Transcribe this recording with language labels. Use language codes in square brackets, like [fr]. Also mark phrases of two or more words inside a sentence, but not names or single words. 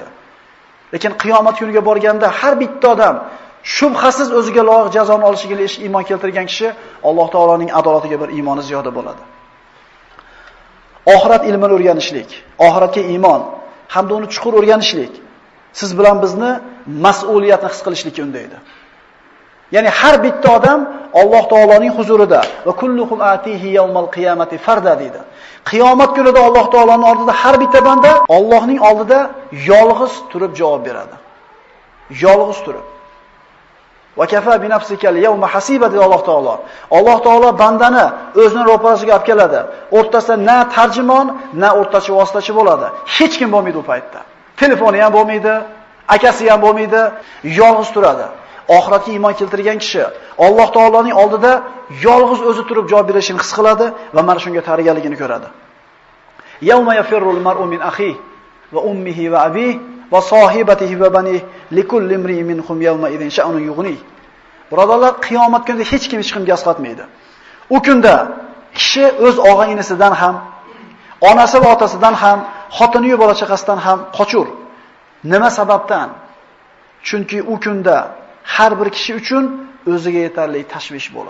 [uz] Lekin qiyomat kuniga borganda har bitta odam shubhasiz o'ziga loyiq jazoni olishiga iymon keltirgan kishi Alloh taoloning adolatiga bir iymoni ziyoda bo'ladi. Oxirat ilmini o'rganishlik, oxiratga iymon hamda uni chuqur o'rganishlik siz bilan bizni mas'uliyatni his qilishlikka undaydi. Ya'ni har bitta odam Alloh taoloning huzurida [ar] وكلهم آتيه يوم القيامة فردا [uz] deydi. Qiyomat kunida Alloh taoloning oldida har bitta banda Allohning oldida yolg'iz turib javob beradi. Yolg'iz turib. [ar] وكفى بنفسك اليوم حسيبا [uz] deydi Alloh taolo. Alloh taolo bandani o'zining ro'parasiga olib keladi. O'rtasida na tarjimon, na o'rtachi vositachi bo'ladi. Hech kim bo'lmaydi u paytda. Telefoni ham bo'lmaydi, akasi ham bo'lmaydi, yolg'iz turadi. Oxiratga iymon keltirgan kishi Alloh taoloning oldida yolg'iz o'zi turib javob berishini his qiladi va mana shunga tayyorgarligini ko'radi. [ar] يوم يفر المرء من أخيه وأمه وأبيه وصاحبته وبنيه لكل امرئ منهم يومئذ شأن يغنيه. [uz] Birodarlar, qiyomat kunida hech kim hech kimga asqatmaydi. U kunda kishi o'z og'a-inisidan ham, onasi va otasidan ham, xotini va bola chaqasidan ham qochur. Nima sababdan? Chunki u kunda har bir kishi uchun o'ziga yetarli tashvish bo'lar.